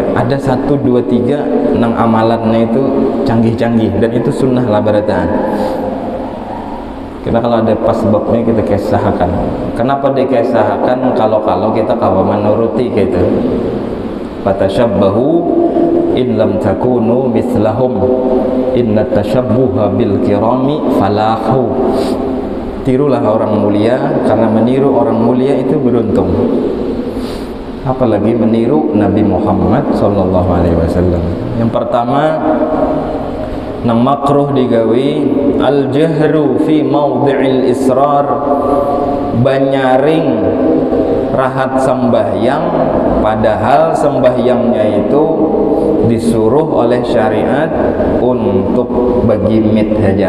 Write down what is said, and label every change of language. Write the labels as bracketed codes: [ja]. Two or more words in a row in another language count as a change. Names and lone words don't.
[bjn] Ada 1, 2, 3 nang amalannya itu canggih-canggih, dan itu sunnah lah barataan. [id] Kita kalau ada pas sebabnya kita kisahkan. Kenapa dikisahkan? [bjn] Kalau kita kawan menuruti gitu. [ar] فتشبهوا إن لم تكونوا مثلهم إن التشبه بالكرام فلاح. [id] Tirulah orang mulia, karena meniru orang mulia itu beruntung. Apalagi meniru Nabi Muhammad [ar] صلى الله عليه وسلم. [bjn] Yang pertama, nang makruh digawi [ar] الجهر في موضع الإسرار, [bjn] banyaring rahat sembahyang padahal sembahyangnya itu disuruh oleh syariat untuk begimit saja.